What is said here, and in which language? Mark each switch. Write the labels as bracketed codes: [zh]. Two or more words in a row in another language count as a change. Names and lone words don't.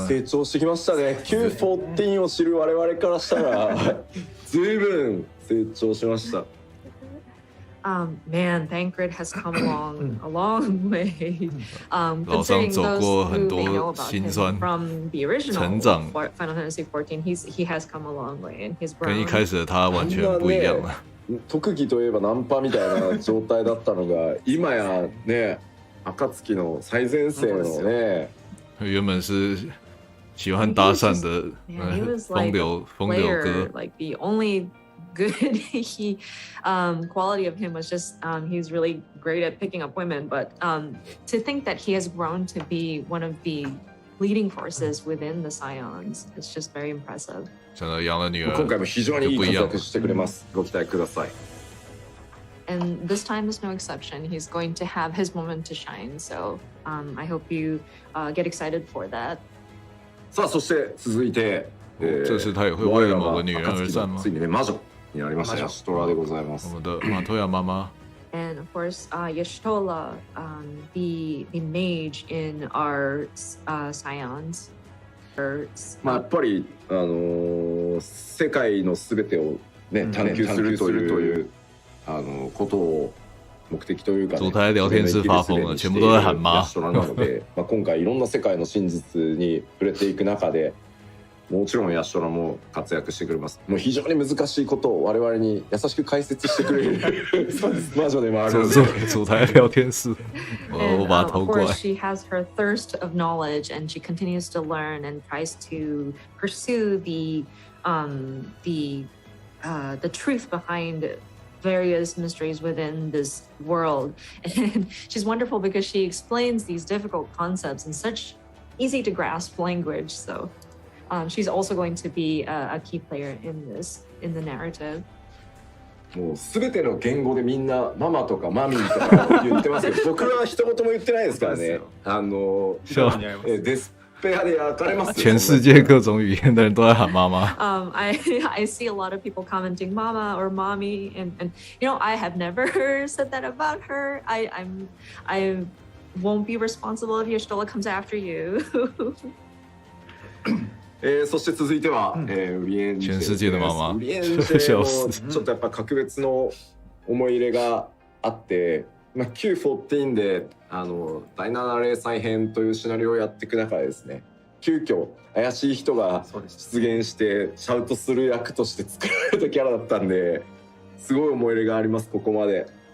[ja] 成長してきましたね。Q14 を知る我々からしたら随分成長しました。 [en] Man, Thancred has come along a long way. [zh] 老桑 [en] Considering [zh] 走 [en] those [zh] 过 [en] who [zh] 很 [en] may [zh] 多 [en] know about [zh] 辛 [en] him [zh] 酸， [en] from the original [zh] 成长 [en] Final Fantasy XIV, he has come a long way and he's [zh] 跟一 [en] grown. [zh] 开始的他完全不一样了。 [ja] 特技といえばナンパみたいな状態だったのが今やね、暁の最前線のね。 [zh] 原本是喜欢搭讪的 [en] Man, he was [zh] 风 [en] like [zh] 流 [en] a [zh] 风流 [en] player. [zh] 哥。 [en] Like the only good quality of him was just he's really great at picking up women. But to think that he has grown to be one of the leading forces within the Scions, it's just very impressive. [zh] 真的养了女儿 [ja] 今回も非常にいい [zh] 就不一样 [ja] 活躍してくれます。ご期待ください。 [en] And this time is no exception. He's going to have his moment to shine. So I hope you get excited for that. [ja] さあそして続いて、 [zh] 这次他也会为了某个女人而战吗 [ja] ついにね魔女になりましたヤシトラでございま [zh] 我 [ja] す。 [zh] 们的马托亚妈妈 [en] And of course, Yashtola, the mage in our Scions. [ja] まあやっぱり世界のすべてをね探求するということを目的というかね。 [zh] 昨天聊天室发疯了，全部都在喊妈。 [ja] ヤシトラなので、まあ今回いろんな世界の真実に触れていく中で。もちろんヤシトラも活躍してくれます。もう非常に難しいことを我々に優しく解説してくれる魔女でもあるので。 [zh] 昨天聊天室，我把它偷 [en] Of [zh] 过来。 [en] course, she has her thirst of knowledge, and she continues to learn and tries to pursue the truth behind various mysteries within this world. And she's wonderful because she explains these difficult concepts in such easy to grasp language. So she's also going to be a key player in the narrative. [ja] もう全ての言語でみんなママとかマミーとか言ってますけど僕は一言も言ってないですからね。デスペアで焼かれます。 [zh] 全世界各种语言的人都在喊妈妈。 [en] I see a lot of people commenting "mama" or "mommy," and you know I have never said that about her. I won't be responsible if Yashtola comes after you. [ja] そして続いては、ウリエンジェ、 [zh] 全世界的ママ [ja] ウリエンジェもちょっとやっぱ格別の思い入れがあって、まあ、Q14 で第7再編というシナリオをやっていく中でですね、急遽怪しい人が出現してシャウトする役として作られたキャラだったんですごい思い入れがありますここまで。